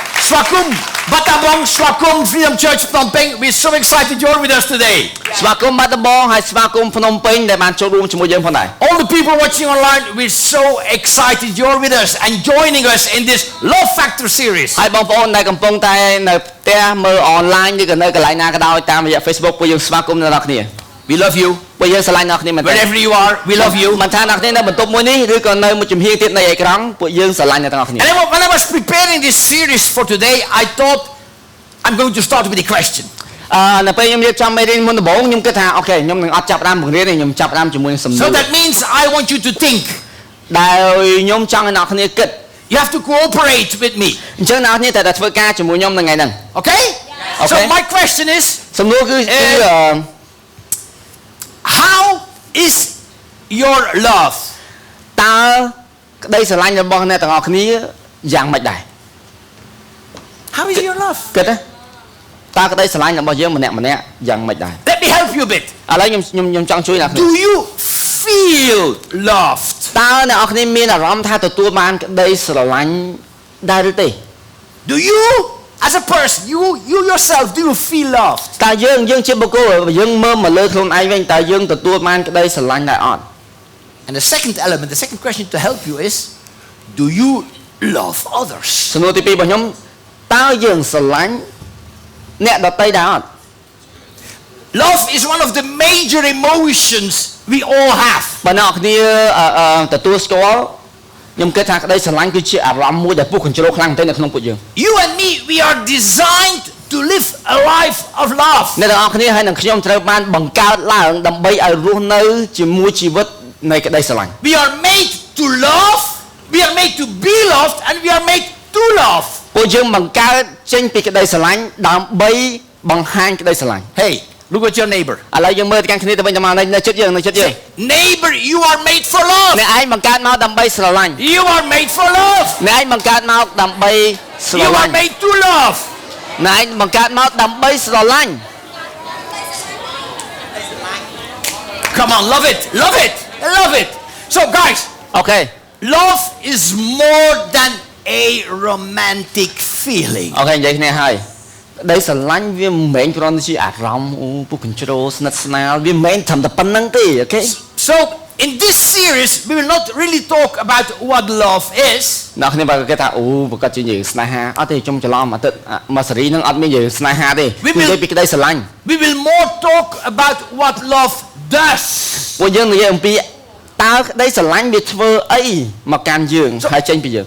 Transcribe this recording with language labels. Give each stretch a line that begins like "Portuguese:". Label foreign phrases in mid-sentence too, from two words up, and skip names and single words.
Khmer: ស្វាគមន៍បាត់ដំបងស្វាគមន៍
English: Freedom Church Phnom Penh. We're so excited you're with us today.
Khmer: ស្វាគមន៍បាត់ដំបងហើយស្វាគមន៍ភ្នំពេញដែលបានចូលរួមជាមួយយើងផងដែរ
English: All the people watching online, we're so excited you're with us and joining us in this Love Factor series.
Khmer: ហើយបងប្អូនដែលកំពុងតែនៅផ្ទះមើលអនឡាញឬក៏នៅកន្លែងណាក៏ដោយតាមរយៈ Facebook ពួកយើងស្វាគមន៍អ្នកនរគ្នា
English: We love you.
Khmer: ពួកយើងស្រឡាញ់អ្នកគ្នាមែនទេ
English: Wherever you are, we love you.
Khmer: មិនថាអ្នកគ្នានៅបន្ទប់មួយនេះឬក៏នៅមួយជំហានទៀតនៃអេក្រង់ពួកយើងស្រឡាញ់អ្នកទាំងអស់គ្នា
English: And when I was preparing this series for today, I thought I'm going to start with a question.
Khmer: នៅពេលខ្ញុំរៀបចំមេរៀនមុនដំបូងខ្ញុំគិតថាអូខេខ្ញុំនឹងអត់ចាប់ផ្ដើមបង្រៀនទេខ្ញុំចាប់ផ្ដើមជាមួយសំណួរ
English: So that means I want you to think.
Khmer: ដែលខ្ញុំចង់ឲ្យអ្នកគ្នាគិត
English: You have to cooperate with me.
Khmer: អញ្ចឹងអ្នកគ្នាត្រូវតែធ្វើការជាមួយខ្ញុំនៅថ្ងៃហ្នឹង
English: Okay? So my question is,
Khmer: សំណួរគឺ
English: how is your love?
Khmer: តើក្តីស្រឡាញ់របស់អ្នកទាំងអស់គ្នាយ៉ាងម៉េចដែរ
English: How is your love?
Khmer: គិតណាតើក្តីស្រឡាញ់របស់យើងម្នាក់យ៉ាងម៉េចដែរ
English: Let me help you a bit.
Khmer: ឥឡូវខ្ញុំចង់ជួយអ្នកគ្នា
English: Do you feel loved?
Khmer: តើអ្នកនរគ្នាមានអារម្មណ៍ថាទទួលបានក្តីស្រឡាញ់ដែរឬទេ
English: Do you, as a person, you yourself, do you feel loved?
Khmer: តើយើងជាបុគ្គលយើងមើលមកលើខ្លួនឯងវិញតើយើងទទួលបានក្តីស្រឡាញ់ដែរអត់
English: And the second element, the second question to help you is, do you love others?
Khmer: សំណួរទី2របស់ខ្ញុំតើយើងស្រឡាញ់អ្នកដទៃដែរអត់
English: Love is one of the major emotions we all have.
Khmer: បើអ្នកនរគ្នាទទួលស្គាល់ខ្ញុំគិតថាក្តីស្រឡាញ់គឺជាអារម្មណ៍មួយដែលពុះកញ្ជ្រោលខ្លាំងមែនទែននៅក្នុងពួកយើង
English: You and me, we are designed to live a life of love.
Khmer: អ្នកទាំងអស់គ្នាហើយនឹងខ្ញុំត្រូវបានបង្កើតឡើងដើម្បីឲ្យរស់នៅជាមួយជីវិតនៃក្តីស្រឡាញ់
English: We are made to love, we are made to be loved, and we are made to love.
Khmer: ពួកយើងបង្កើតចេញពីក្តីស្រឡាញ់ដើម្បីបង្ហាញក្តីស្រឡាញ់
English: Hey, look at your neighbor.
Khmer: ឥឡូវយើងមើលទៅកាន់គ្នាទៅវិញទៅមកនៅចិត្តយើង
English: Neighbor, you are made for love.
Khmer: អ្នកឯងបង្កើតមកដើម្បីស្រឡាញ់
English: You are made for love.
Khmer: អ្នកឯងបង្កើតមកដើម្បីស្រ
English: You
Khmer: ឡា
English: are
Khmer: ញ់
English: made to love.
Khmer: អ្នកឯងបង្កើតមកដើម្បីស្រឡាញ់
English: Come on, love it, love it, love it. So guys, អូខេ love is more than a romantic feeling.
Khmer: អូខេនិយាយគ្នាហើយក្តីស្រឡាញ់វាមិនមែនគ្រាន់តែជាអារម្មណ៍ពុះកញ្ជ្រោលស្និទ្ធស្នាលវាមិនមែនត្រឹមតែប៉ុណ្្នឹងទេអូខេ
English: So in this series, we will not really talk about what love is.
Khmer: អ្នកគ្នាបើគេថាប្រកាសជានិយាយស្នេហាអត់ទេខ្ញុំច្រឡំអាទិត្យមួយសេរីហ្នឹងអត់មាននិយាយស្នេហាទេនិយាយពីក្តីស្រឡាញ់
English: We will more talk about what love does.
Khmer: ពួកយើងនិយាយអំពីតើក្តីស្រឡាញ់វាធ្វើអីមកកាន់យើងហើយចេញពីយើង